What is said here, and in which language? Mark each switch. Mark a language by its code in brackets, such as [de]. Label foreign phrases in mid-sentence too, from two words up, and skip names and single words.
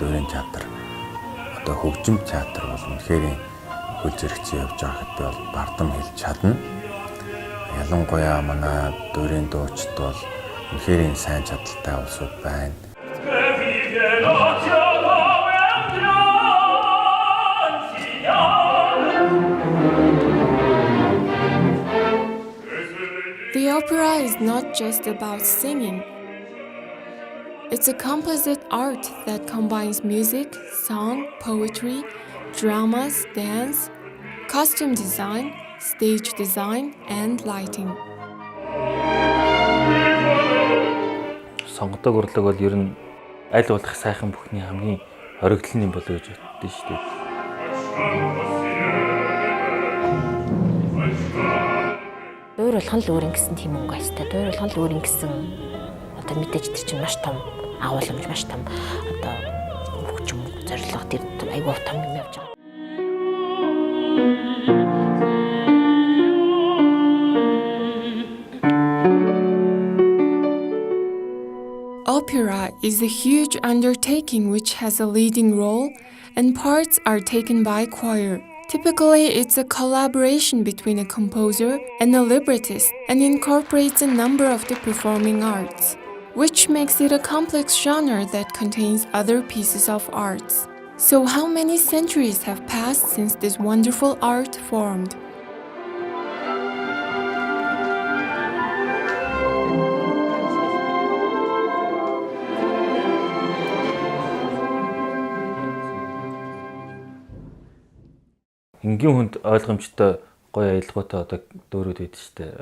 [mn] Дуурийн театр одоо хөгжим театр бол үнэхээр хөл зэрэгцээ явж байгаа гэхэд би бол бардам хэлж чадна. Ялангуяа манай Дуурийн дуучид бол үнэхээр сайн чадaltaй улсууд байна. [en] The opera is not just about singing. It's a composite art that combines music, song, poetry, dramas, dance, costume design, stage design, and lighting. [mn] Сонгодог урлаг бол ер нь аль болох сайхан бүхний хамгийн хоригдлын юм болоо гэж боддоо шүү дээ. Дуур болгон л өөрийн гэсэн тийм өнгө айстай. Дуур болгон л өөрийн гэсэн одоо мэдээж тэр чинь маш том агуулмж, маш том одоо хөгжим зорилго тэр айгүй том юм явж байгаа. [en] Opera is a huge undertaking which has a leading role, and parts are taken by choir. Typically, it's a collaboration between a composer and a librettist and incorporates a number of the performing arts, which makes it a complex genre that contains other pieces of arts. So how many centuries have passed since this wonderful art formed? [mn] Энгийн хүнд ойлгомжтой гоё аялалгаатай одоо дөөрүүд байдаг шүү дээ.